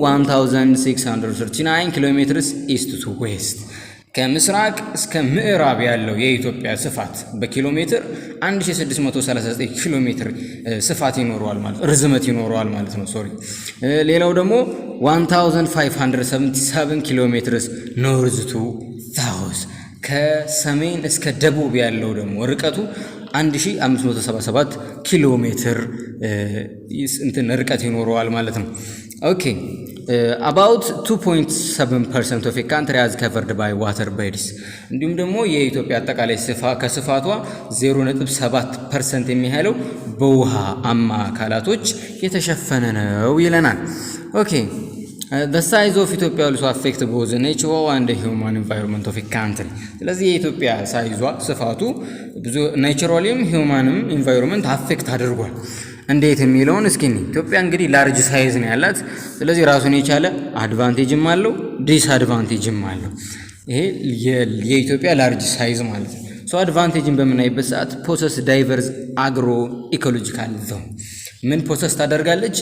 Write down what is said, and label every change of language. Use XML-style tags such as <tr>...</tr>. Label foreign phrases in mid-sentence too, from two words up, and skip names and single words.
<am>1639</am> <en>kilometers east to west፣</en> <am>ከምስራቅ እስከ ምዕራብ ያለው የኢትዮጵያ ስፋት በኪሎ ሜትር 1639 ኪሎ ሜትር ስፋት ይኖረዋል ማለት ርዝመት ይኖረዋል ማለት ነው። ሶሪ ሌላው ደግሞ 1577</am> <en>kilometers north to south፣</en> <am>ከሰሜን እስከ ደቡብ ያለው ደግሞ ርቀቱ 1577 ኪሎ ሜትር እንትን ርቀት ይኖረዋል ማለት ነው።</am> <en>ኦኬ about 2.7% of a country is covered by water bodies።</en> <am>እንዲሁም ደግሞ የኢትዮጵያ አጠቃላይ ከስፋቷ 0.7% የሚያህለው በውሃ አማ አካላቶች የተሸፈነ ነው ይለናል። ኦኬ</am> <en>the size of Ethiopia also affect both the natural and the human environment of a country።</en> <am>ስለዚህ የኢትዮጵያ ሳይዟ ስፋቱ ብዙ ናቹራልም ሂውማንም ኢንቫይሮንመንት አፌክት አድርጓል። እንዴት የሚለውን እስኪ ኢትዮጵያ እንግዲህ</am> <en>large size</en> <am>ነው ያላት። ስለዚህ ራሱን የቻለ አድቫንቴጅም አለው ዲስአድቫንቴጅም አለው። ይሄ የኢትዮጵያ</am> <en>large size</en> <am>ማለት ነው። ሶ አድቫንቴጅን በምናይበት ሰዓት</am> <en>possess diverse agro ecological zone</en> <am>ምን ፖሰስ ታደርጋለች?</am>